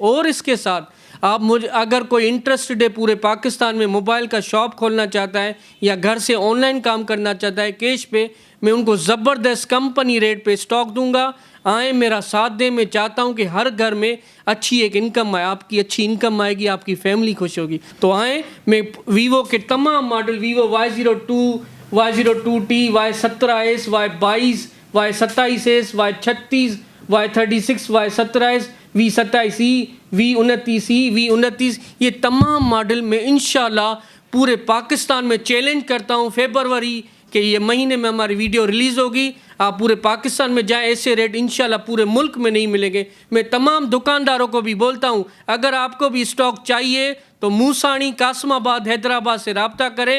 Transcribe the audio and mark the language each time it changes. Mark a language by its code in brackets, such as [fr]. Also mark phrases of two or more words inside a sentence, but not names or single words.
[ur] اور اس کے ساتھ آپ مجھے، اگر کوئی انٹرسٹڈ ہے پورے پاکستان میں موبائل کا شاپ کھولنا چاہتا ہے یا گھر سے آن لائن کام کرنا چاہتا ہے کیش پے، میں ان کو زبردست [en] company rate [ur] پے اسٹاک دوں گا. آئیں میرا ساتھ دیں. میں چاہتا ہوں کہ ہر گھر میں اچھی ایک انکم آئے، آپ کی اچھی انکم آئے گی، آپ کی فیملی خوش ہوگی. تو آئیں، میں ویوو کے تمام ماڈل ویوو Y02, Y02T, Y17S, Y22, Y27S, Y36, Y36, Y17S, V27E, V29E, V29, یہ تمام ماڈل میں ان شاء اللہ پورے پاکستان میں چیلنج کرتا ہوں فروری کے یہ مہینے میں ہماری ویڈیو ریلیز ہوگی. آپ پورے پاکستان میں جائیں، ایسے ریٹ ان شاء اللہ پورے ملک میں نہیں ملیں گے. میں تمام دکانداروں کو بھی بولتا ہوں، اگر آپ کو بھی اسٹاک چاہیے تو موسانی قاسم آباد حیدرآباد سے رابطہ کریں.